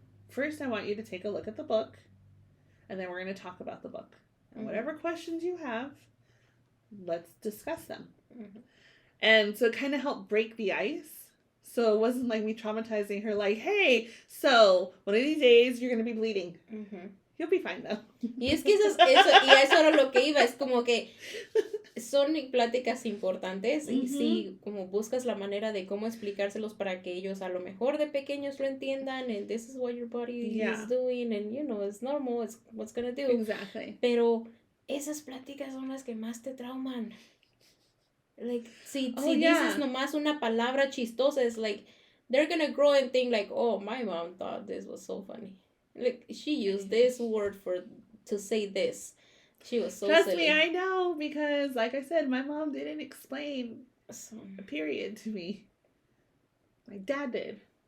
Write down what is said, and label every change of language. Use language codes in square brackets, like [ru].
[en] First, I want you to take a look at the book, and then we're going to talk about the book. And whatever questions you have, let's discuss them. And so it kind of helped break the ice. So it wasn't like me traumatizing her, like, hey, so one of these days you're going to be bleeding. You'll be fine, though. [es] Y es que eso era lo que iba, es como que son pláticas importantes y sí, como buscas la manera de cómo explicárselos para que ellos a lo mejor de pequeños lo entiendan, [en] and this is what your body is doing, and you know, it's normal, it's what's gonna do. Exactly. [es] Pero esas pláticas son las que más te trauman. [en] Like, [es] si dices nomás una palabra chistosa, [en] it's like, they're gonna grow and think like, oh, my mom thought this was so funny. Like, she used this word to say this. She was so Trust silly. me, I know, because like I said, my mom didn't explain a period to me. My dad did.